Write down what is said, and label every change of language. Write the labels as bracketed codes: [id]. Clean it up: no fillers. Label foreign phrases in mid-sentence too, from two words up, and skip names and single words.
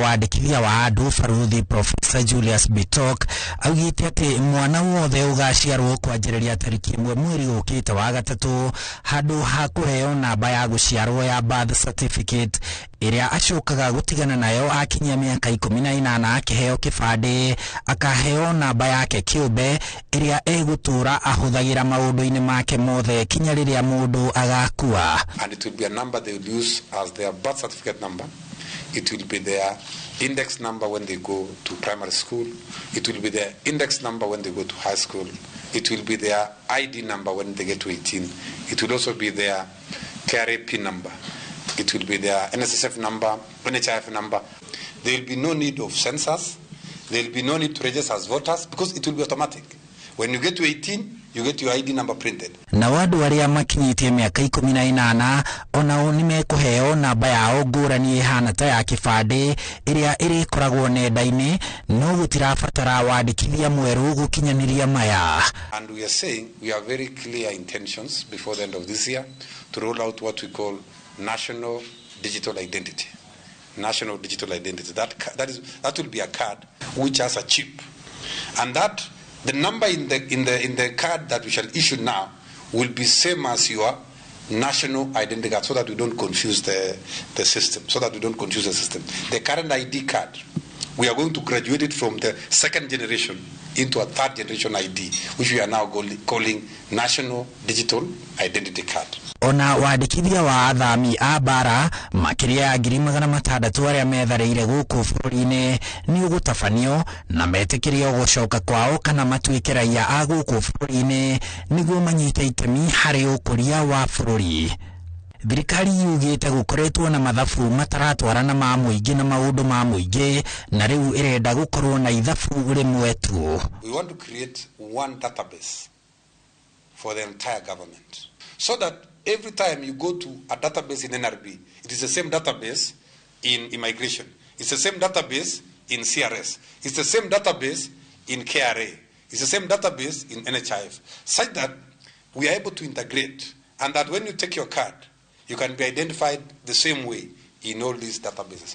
[ki] wandĩkithia wa andũ Baruthi Professor Julius Bitok augĩte atĩ mwana wothe ũgaciarwo kwanjĩrĩria tarĩki 1 mweri ũkĩte wa gatatũ handũ ha kũheo namba ya gũciarwo ya [en] birth certificate [ki] ĩrĩa acokaga gũtigana nayo akinyia mĩaka 18 akĩheo kĩbandĩ akaheo namba yake kĩũmbe ĩrĩa egũtũũra ahũthagĩra maũndũ-inĩ make mothe kinya rĩrĩa mũndũ agakuua. [en] And it will be a number they will use as their birth certificate number. It will be their index number when they go to primary school. It will be their index number when they go to high school. It will be their ID number when they get to 18. It will also be their KRA PIN number. It will be their NSSF number, NHIF number. There will be no need of census. There will be no need to register as voters because it will be automatic. When you get to 18, you get your ID number printed. [ki] Na wadu arĩa makinyĩtie mĩaka 18 onao nĩmekũheo namba yao ngũrani ĩhana ta ya kĩbandĩ ĩrĩa ĩrĩkoragwo nenda-inĩ no gũtirabatara wandĩkithia mwerũ gũkinyanĩria maya. [en] And we are saying we have very clear intentions before the end of this year to roll out what we call national digital identity. National digital identity. That will be a card which has a chip, and that the number in the card that we shall issue now will be same as your national identity card, so that we don't confuse the system. The current ID card, we are going to graduate it from the second generation into a third generation ID, which we are now calling National Digital Identity Card. [ki] Ona wandĩkithia wa athami a bara makĩria ya 600,000 arĩa metharĩire gũkũ bũrũri-inĩ nĩ ũgũtabanio na metĩkĩrio gũcoka kwao kana matuĩke raia a gũkũ bũrũri-inĩ nĩguo manyite itemi harĩ ũkũria wa bũrũri. Thirikari yugĩte gũkoretwo na mathabu mataratwarana ma mũingĩ na maũndũ ma mũingĩ na rĩu ĩrenda gũkorwo na ithabu rĩmwe tu. [en] We want to create one database for the entire government, so that every time you go to a database in NRB, it is the same database in immigration, it's the same database in CRS, it's the same database in KRA, it's the same database in NHIF, such that we are able to integrate, and that when you take your card, you can be identified the same way in all these databases.